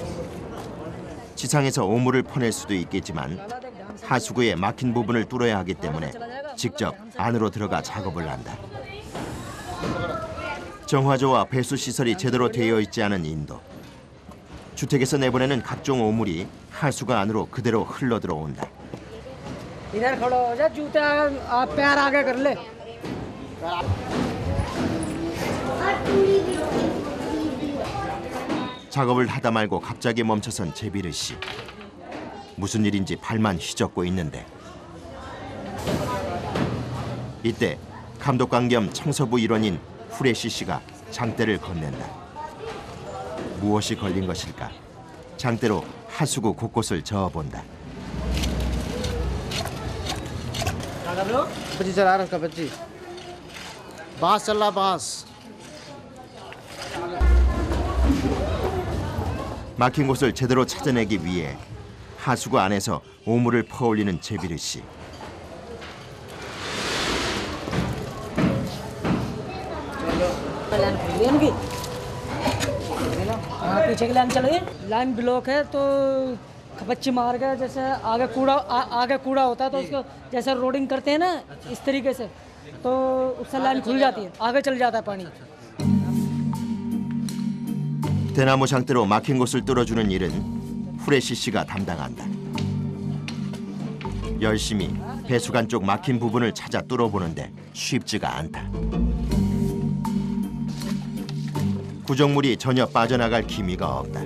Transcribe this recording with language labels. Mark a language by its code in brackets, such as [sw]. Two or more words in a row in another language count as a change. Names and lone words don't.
[ko] 지상에서 오물을 퍼낼 수도 있겠지만 하수구의 막힌 부분을 뚫어야 하기 때문에 직접 안으로 들어가 작업을 한다. 정화조와 배수 시설이 제대로 되어 있지 않은 인도. 주택에서 내보내는 각종 오물이 하수구 안으로 그대로 흘러 들어온다. [hi] इधर खड़ो हो जा, जूता आप पैर आगे कर ले। [ko] 작업을 하다 말고 갑자기 멈춰선 제비르 씨. 무슨 일인지 발만 휘젓고 있는데 이때 감독관 겸 청소부 일원인 후레시 씨가 장대를 건넨다. 무엇이 걸린 것일까? 장대로 하수구 곳곳을 저어본다. [hi] बच्ची चला रहा उसका बच्ची बांस चल रहा बांस। [ko] 막힌 곳을 제대로 찾아내기 위해 하수구 안에서 오물을 퍼올리는 제비르 씨. [hi] पीछे की लाइन चल रही है, लाइन ब्लॉक है तो खपच्ची मार के जैसे आगे कूड़ा होता है तो उसको जैसे रोडिंग करते हैं ना इस तरीके से तो उससे लाइन खुल जाती है, आगे चल जाता है पानी। [ko] 대나무 장대로 막힌 곳을 뚫어주는 일은 후레시 씨가 담당한다. 열심히 배수관 쪽 막힌 부분을 찾아 뚫어보는데 쉽지가 않다. 구정물이 전혀 빠져나갈 기미가 없다.